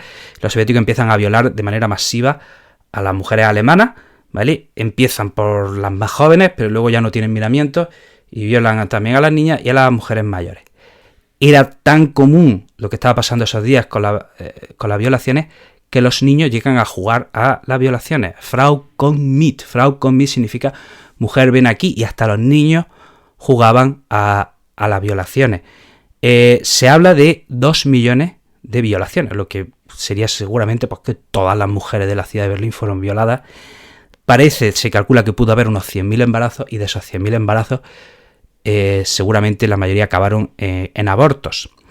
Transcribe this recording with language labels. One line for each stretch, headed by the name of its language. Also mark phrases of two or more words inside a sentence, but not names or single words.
Spanish: Los soviéticos empiezan a violar de manera masiva a las mujeres alemanas, ¿vale? Empiezan por las más jóvenes, pero luego ya no tienen miramientos, y violan también a las niñas y a las mujeres mayores. Era tan común lo que estaba pasando esos días con las violaciones, que los niños llegan a jugar a las violaciones.
German: Frau komm mit. Frau komm mit
Spanish: significa mujer, ven aquí, y hasta los niños jugaban a las violaciones. Se habla de 2 millones de violaciones, lo que sería seguramente porque todas las mujeres de la ciudad de Berlín fueron violadas. Se calcula que pudo haber unos 100.000 embarazos, y de esos 100.000 embarazos seguramente la mayoría acabaron en abortos.